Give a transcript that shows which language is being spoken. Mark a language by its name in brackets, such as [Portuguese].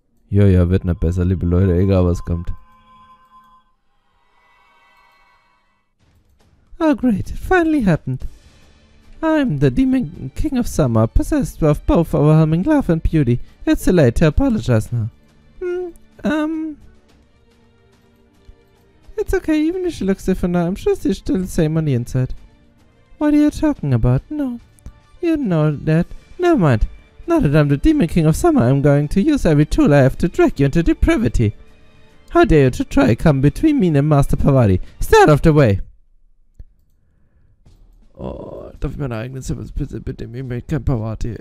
[German] Ja, wird nicht besser, liebe Leute, egal was kommt. [English] Oh great, it finally happened. I'm the demon king of summer, possessed of both overwhelming love and beauty. It's too late to apologize now. It's okay, even if she looks different now, I'm sure she's still the same on the inside. What are you talking about? No. You know that. Never mind. Now that I'm the demon king of summer, I'm going to use every tool I have to drag you into depravity. How dare you to try come between me and Master Pawadi? Stay out of the way! [German] Oh, darf ich meine eigenen Servers bitte mitnehmen? Ich möchte kein Pawadi.